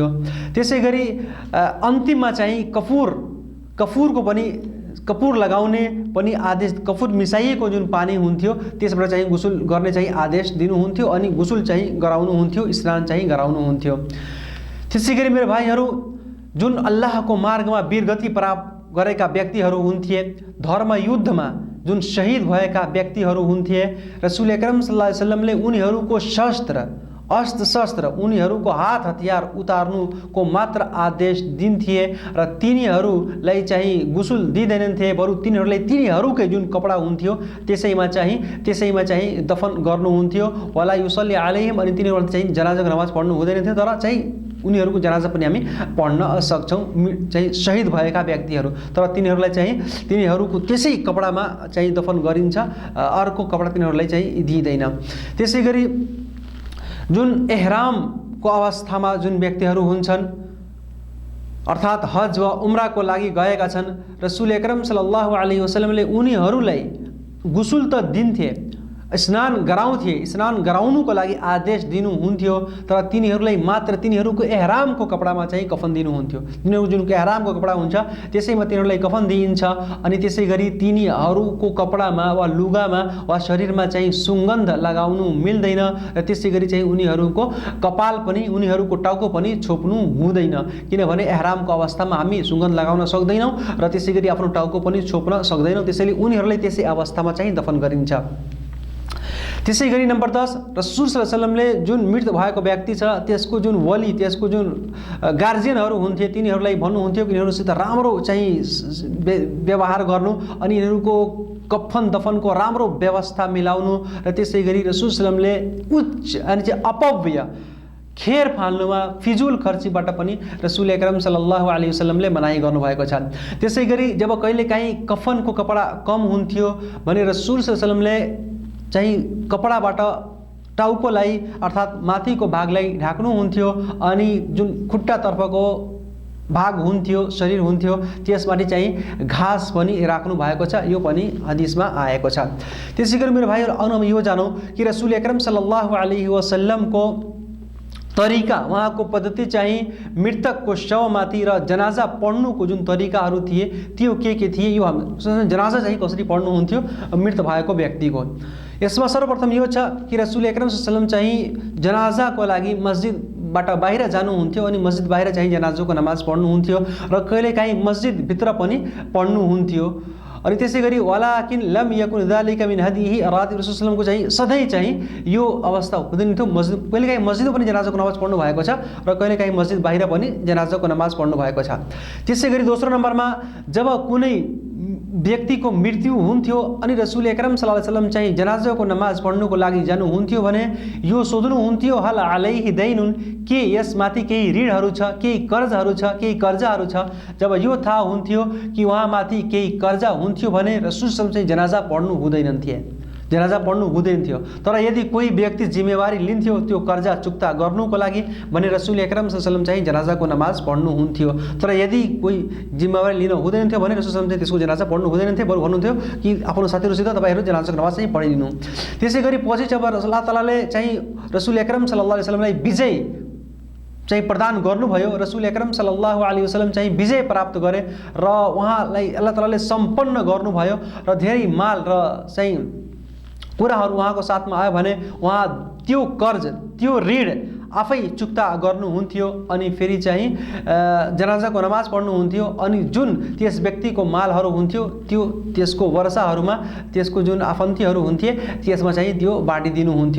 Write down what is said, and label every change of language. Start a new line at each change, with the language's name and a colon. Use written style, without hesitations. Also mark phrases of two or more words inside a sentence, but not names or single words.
Nepali: त्यसै गरी अन्तिममा चाहिँ कपुर लगाउने पनि आदेश, कपुर मिसाइएको जुन पानी हुन्थ्यो त्यसबाट चाहिँ गुसुल गर्ने चाहिँ आदेश दिनुहुन्थ्यो अनि गुसुल चाहिँ गराउनुहुन्थ्यो, स्नान चाहिँ गराउनुहुन्थ्यो। त्यसै गरी मेरो भाइहरू, जुन अल्लाहको मार्गमा वीरगति प्राप्त गरेका व्यक्तिहरू हुन्थे, धर्म युद्धमा जुन शहीद भएका व्यक्तिहरू हुन्थे,
Arabic: رسول أكرم صلى الله عليه وسلم
Nepali: उनीहरूको अस्त्र उनीहरूको हात हतियार उतार्नुको मात्र आदेश दिन्थे र तिनीहरूलाई चाहिँ गुसुल दिँदैनथे, बरु तिनीहरूकै जुन कपडा हुन्थ्यो त्यसैमा चाहिँ दफन गर्नुहुन्थ्यो।
Arabic: ولا يصلي عليهم,
Nepali: अनि तिनीहरूले चाहिँ जनाजाको नमाज पढ्नु हुँदैन थियो, तर चाहिँ उनीहरूको जनाजा पनि हामी पढ्न सक्छौँ, चाहिँ शहीद भएका व्यक्तिहरू, तर तिनीहरूको त्यसै कपडामा चाहिँ दफन गरिन्छ, अर्को कपडा तिनीहरूलाई चाहिँ दिइँदैन। त्यसै गरी जुन एहरामको अवस्थामा जुन व्यक्तिहरू हुन्छन् अर्थात् हज वा उम्राको लागि गएका छन्,
Arabic: رسول أكرم صلى الله عليه وسلم
Nepali: उनीहरूलाई गुसुल त दिन्थे, स्नान गराउनुको लागि आदेश दिनुहुन्थ्यो, तर तिनीहरूलाई मात्र तिनीहरूको एहरामको कपडामा चाहिँ कफन दिनुहुन्थ्यो। तिनीहरू जुन एहरामको कपडा हुन्छ त्यसैमा तिनीहरूलाई कफन दिइन्छ अनि त्यसै गरी तिनीहरूको कपडामा वा लुगामा वा शरीरमा चाहिँ सुगन्ध लगाउनु मिल्दैन र त्यसै गरी चाहिँ उनीहरूको कपाल पनि, उनीहरूको टाउको पनि छोप्नु हुँदैन, किनभने एहरामको अवस्थामा हामी सुगन्ध लगाउन सक्दैनौँ र त्यसै गरी आफ्नो टाउको पनि छोप्न सक्दैनौँ, त्यसैले उनीहरूलाई त्यसै अवस्थामा चाहिँ दफन गरिन्छ। त्यसै गरी नम्बर 10,
Arabic: رسول صلى الله عليه وسلم
Nepali: जुन मृत भएको व्यक्ति छ त्यसको जुन वली, त्यसको जुन गार्जियनहरू हुन्थे तिनीहरूलाई भन्नुहुन्थ्यो कि यिनीहरूसित राम्रो चाहिँ व्यवहार गर्नु अनि यिनीहरूको कफन दफनको राम्रो व्यवस्था मिलाउनु र त्यसै गरी
Arabic: رسول صلى الله عليه وسلم
Nepali: उच्च अनि चाहिँ अपव्य खेर फाल्नुमा, फिजुल खर्चीबाट पनि
Arabic: رسول أكرم صلى الله عليه وسلم
Nepali: मनाही गर्नुभएको छ। त्यसै गरी जब कहिलेकाहीँ कफनको कपडा कम हुन्थ्यो भने
Arabic: رسول صلى الله عليه وسلم
Nepali: चाहिँ कपडाबाट टाउकोलाई अर्थात् माथिको भागलाई ढाक्नुहुन्थ्यो अनि जुन खुट्टातर्फको भाग हुन्थ्यो, शरीर हुन्थ्यो, त्यसमाथि चाहिँ घाँस पनि राख्नु भएको छ, यो पनि हदिसमा आएको छ। त्यसै गरी मेरो भाइहरू, अब यो जानौँ कि
Arabic: رسول أكرم صلى الله عليه وسلم
Nepali: तरिका, उहाँको पद्धति चाहिँ मृतकको शवमाथि र जनाजा पढ्नुको जुन तरिकाहरू थिए त्यो के थिए, यो हामी जनाजा चाहिँ कसरी पढ्नुहुन्थ्यो मृत भएको व्यक्तिको। यसमा सर्वप्रथम यो छ कि
Arabic: رسول أكرم صلى الله عليه وسلم
Nepali: चाहिँ जनाजाको लागि मस्जिदबाट बाहिर जानुहुन्थ्यो अनि मस्जिद बाहिर चाहिँ जनाजाको नमाज पढ्नुहुन्थ्यो र कहिलेकाहीँ मस्जिदभित्र पनि पढ्नुहुन्थ्यो। अनि त्यसै गरी
Arabic: ولكن لم يكن ذلك من هديه, رسول صلى الله عليه وسلم
Nepali: चाहिँ सधैँ चाहिँ यो अवस्था हुँदैन थियो। कहिलेकाहीँ मस्जिदमा पनि जनाजाको नमाज पढ्नु भएको छ र कहिलेकाहीँ मस्जिद बाहिर पनि जनाजाको नमाज पढ्नु भएको छ। त्यसै गरी दोस्रो नम्बरमा जब कुनै व्यक्तिको मृत्यु हुन्थ्यो अनि
Arabic: رسول أكرم صلى الله عليه وسلم
Nepali: चाहिँ जनाजाको नमाज पढ्नुको लागि जानुहुन्थ्यो भने यो सोध्नुहुन्थ्यो
Arabic: هل عليه دين,
Nepali: के यसमाथि केही ऋणहरू छ, केही कर्जहरू छ, केही कर्जाहरू छ। जब यो थाहा हुन्थ्यो कि उहाँमाथि केही कर्जा हुन्थ्यो भने
Arabic: رسول صلى الله عليه وسلم
Nepali: चाहिँ जनाजा पढ्नु हुँदैनथे, जनाजा पढ्नु हुँदैन थियो। तर यदि कोही व्यक्ति जिम्मेवारी लिन्थ्यो त्यो कर्जा चुक्ता गर्नुको लागि भने
Arabic: رسول أكرم صلى الله عليه وسلم
Nepali: चाहिँ जनाजाको नमाज पढ्नु हुन्थ्यो। तर यदि कोही जिम्मेवारी लिन हुँदैन थियो भने
Arabic: رسول صلى الله عليه وسلم
Nepali: चाहिँ त्यसको जनाजा पढ्नु हुँदैन थियो, बरु भन्नुहुन्थ्यो कि आफ्नो साथीहरूसित तपाईँहरू जनाजाको नमाज चाहिँ पढिदिनु। त्यसै गरी पछि जब
Arabic: الله تعالى
Nepali: चाहिँ
Arabic: رسول أكرم صلى الله عليه وسلم
Nepali: विजय चाहिँ प्रदान गर्नुभयो,
Arabic: رسول أكرم صلى الله عليه وسلم
Nepali: चाहिँ विजय प्राप्त गरे र उहाँलाई
Arabic: الله تعالى
Nepali: सम्पन्न गर्नुभयो र धेरै माल र चाहिँ कुराहरू उहाँको साथमा आयो भने उहाँ त्यो कर्ज त्यो ऋण आफै चुक्ता गर्नुहुन्थ्यो अनि फेरि चाहिँ जनाजाको नमाज पढ्नुहुन्थ्यो अनि जुन त्यस व्यक्तिको मालहरू हुन्थ्यो त्यो त्यसको वर्षाहरूमा त्यसको जुन आफन्तीहरू हुन्थे त्यसमा चाहिँ त्यो बाँडिदिनुहुन्थ्यो।